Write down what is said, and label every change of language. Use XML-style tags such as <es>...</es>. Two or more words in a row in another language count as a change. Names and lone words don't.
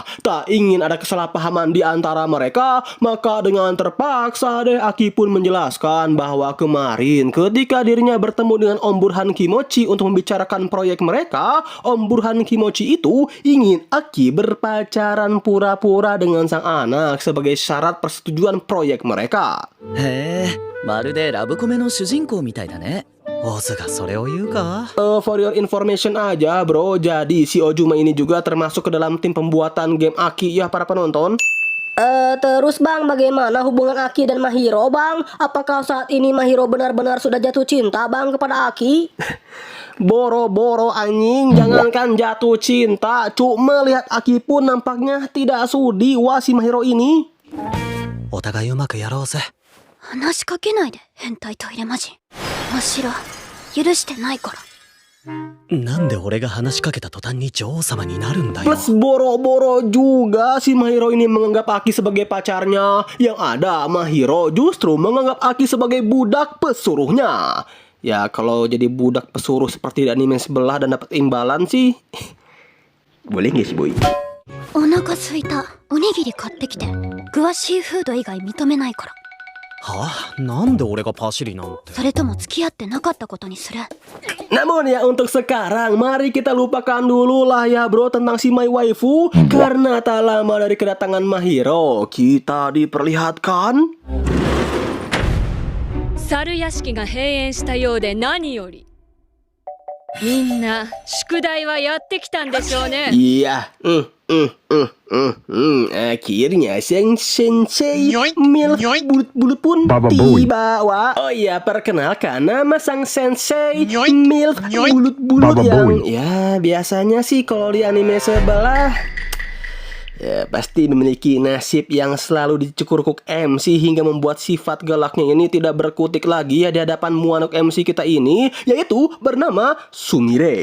<id>Tak ingin ada kesalahpahaman di antara mereka, maka dengan terpaksa deh Aki pun menjelaskan bahwa kemarin ketika dirinya bertemu dengan Om Burhan Kimochi untuk membicarakan proyek mereka, Om Burhan Kimochi itu ingin Aki berpacaran pura-pura dengan sang anak sebagai syarat persetujuan proyek mereka.</id> <ja>へえ、まるでラブコメの主人公みたいだね。オズがそれを言うか?</ja> <en>For your information</en> <id>aja bro, jadi si Ojuma ini juga termasuk ke dalam tim pembuatan game Aki ya para penonton. Terus bang, bagaimana hubungan Aki dan Mahiro bang? Apakah saat ini Mahiro benar-benar sudah jatuh cinta bang kepada Aki? Boro-boro anjing, jangankan jatuh cinta, cuma lihat Aki pun nampaknya tidak sudi wah si Mahiro ini.</id> <ja>お互いうまくやろうぜ。話しかけないで、変態トイレ魔人。真っ白、許してないから。なんで俺が話しかけた途端に女王様になるんだよ。</ja> <id>Plus boro-boro juga si Mahiro ini menganggap Aki sebagai pacarnya. Yang ada Mahiro justru menganggap Aki sebagai budak pesuruhnya. Ya kalau jadi budak pesuruh seperti di anime sebelah dan dapat imbalan sih boleh nggak sih boy?</id> <ja>お腹すいた。おにぎり買ってきて。具はシーフード以外認めないから。はあ、なんで俺がパシリなんて。それとも付き合ってなかったことにする。</ja> <id>Namun ya untuk sekarang mari kita lupakan dulu lah ya bro tentang si My Waifu. Karena tak lama dari kedatangan Mahiro kita diperlihatkan</id> <ja>猿屋敷が閉園したようで何より。みんな宿題はやってきたんでしょうね。</ja> <id>Iya, akhirnya Sensei Milf bulut-bulut pun tiba. Wah, oh iya perkenalkan nama sang Sensei Milf bulut-bulut yang ya biasanya sih kalau di anime sebelah Ya, pasti memiliki nasib yang selalu dicukur-kuk MC hingga membuat sifat galaknya ini tidak berkutik lagi ya di hadapan muanuk MC kita ini, yaitu bernama Sumire.</id>